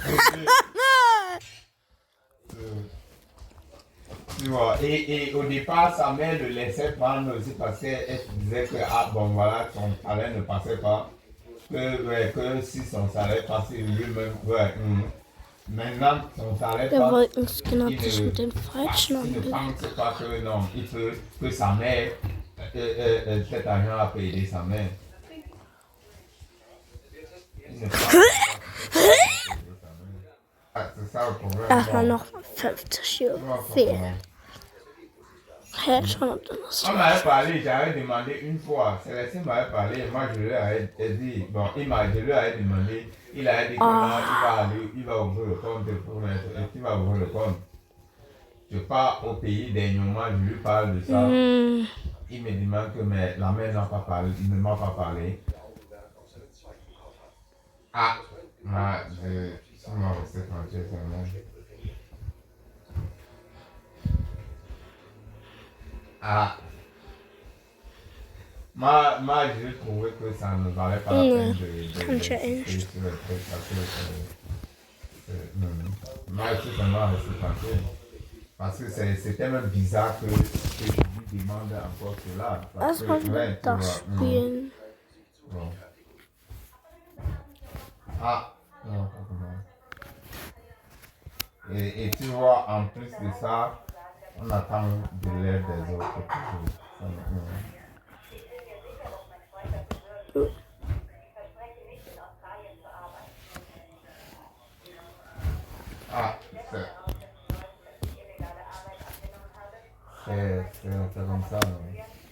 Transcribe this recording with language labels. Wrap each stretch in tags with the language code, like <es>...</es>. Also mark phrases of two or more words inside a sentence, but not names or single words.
<fr>Tu vois, et au départ, sa mère le laissait prendre aussi parce qu'elle disait que, ah bon, voilà, son salaire ne passait pas. Que si son salaire passait lui-même, ouais. Maintenant, son salaire</fr> <de>Der</de> <fr>passe.</fr> <de>Wolkenskin hat sich mit den Falschen</de> <fr>Il ne</fr> <de>angelegt.</de> <fr>pense pas que non, il peut, que sa mère, cet argent a payé sa mère. Il ne pense pas que ah, c'est ça le problème.</fr> <de>Erstmal noch 50 Euro fehlen. Hä, schon hat er das.</de> <fr>On m'avait parlé, j'avais demandé une fois, Célestine m'avait parlé, moi je lui avais dit, bon, je lui avais demandé, il a dit que non, il va ouvrir le compte pour mettre, et tu vas ouvrir le compte. Je pars au pays dernièrement, je lui parle de ça. Il me demande que mais la mère n'a pas parlé, il ne m'a pas parlé. Ah, je m'en restais tranquille seulement. Ah. Moi, j'ai trouvé que ça ne valait pas la peine</fr> <de>Kann ich ja eh nicht.</de> <fr>Moi, je suis vraiment resté tranquille. Parce que c'était même bizarre que je lui demande encore cela.</fr> <de>Erstmal wieder das spielen.</de> <fr>Bon. Ah, non, pas et tu vois, en plus de ça, on attend de l'aide des autres toujours. Ah, c'est comme ça, non?</fr>